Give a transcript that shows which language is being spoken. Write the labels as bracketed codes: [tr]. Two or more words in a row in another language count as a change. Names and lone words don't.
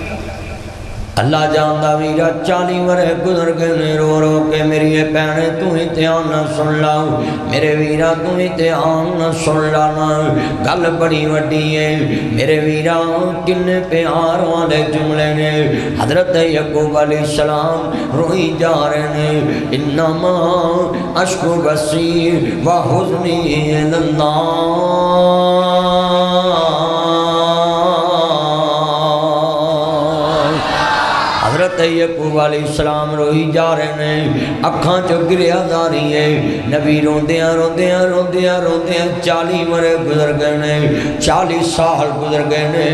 [pa] اللہ جاندا ویرا 40 ورھے گزر گئے نے، رو رو کے میری بھینے تو ہی دھیان نہ سن لا، میرے ویرا تو ہی دھیان نہ سن لا نہ، گل بڑی وڈی اے میرے ویرا. کنے پیار والے جملے نے. حضرت یعقوب علیہ السلام روئی جا رہے نے, [ar] إنما أشكو بثي وحزني إلى الله. [pa] حضرت یعقوب علیہ السلام روئی جا رہے ہیں، اکھاں چوں گریہ جا رہی اے. نبی روندیاں روندیاں روندیاں روندیاں 40 ورھے گزر گئے نے، 40 سال گزر گئے نے.